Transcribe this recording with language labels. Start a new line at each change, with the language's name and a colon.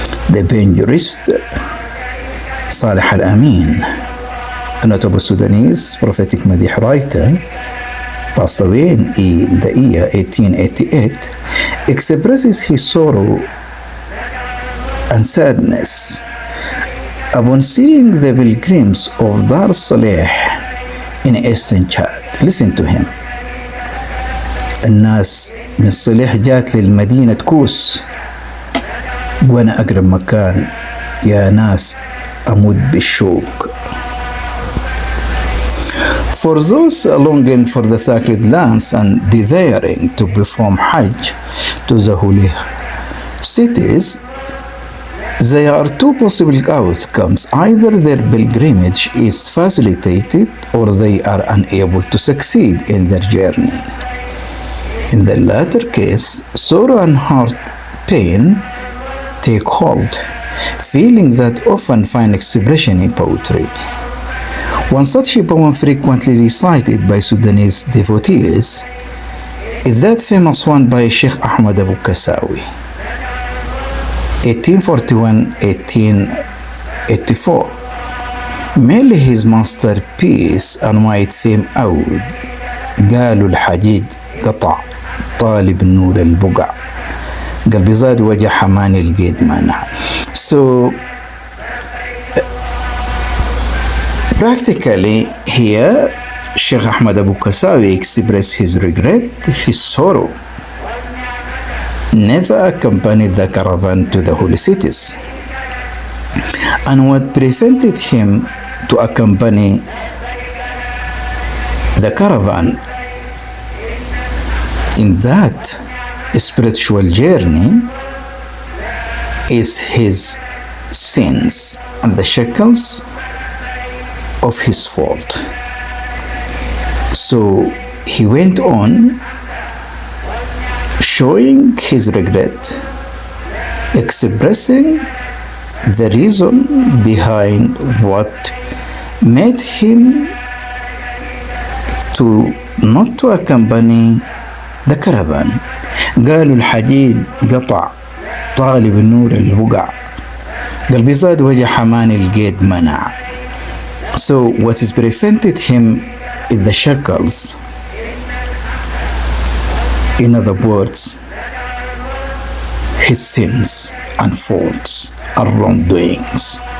English: The pen jurist Saleh Al-Amin, a notable Sudanese Prophetic Madih writer, passed away in the year 1888, expresses his sorrow and sadness upon seeing the pilgrims of Dar Saleh in eastern Chad. Listen to him.
Arabic: الناس من صليح جات للمدينة كوس وانا اقرب مكان يا ناس اموت بالشوق.
English: For those longing for the sacred lands and desiring to perform Hajj to the holy cities, there are two possible outcomes. Either their pilgrimage is facilitated or they are unable to succeed in their journey. In the latter case, sorrow and heart pain take hold, feelings that often find expression in poetry. One such poem frequently recited by Sudanese devotees is that famous one by Sheikh Ahmad Abu Kasawi, 1841-1884, mainly his masterpiece and wide theme Oud,
Arabic: قالوا الحديد قطع طالب نور البقع. قلبي زاد وجع حماني القيد منع.
English: So practically here Sheikh Ahmad Abu Kasawi expressed his regret, his sorrow, never accompanied the caravan to the holy cities. And what prevented him to accompany the caravan in that spiritual journey is his sins and the shackles of his fault. So he went on showing his regret, expressing the reason behind what made him to not to accompany the caravan.
Arabic: قالوا الحديد قطع طالب النور البقع قلبي زاد وجع حماني القيد منع.
English: So what has prevented him is the shackles. In other words, his sins and faults and wrongdoings.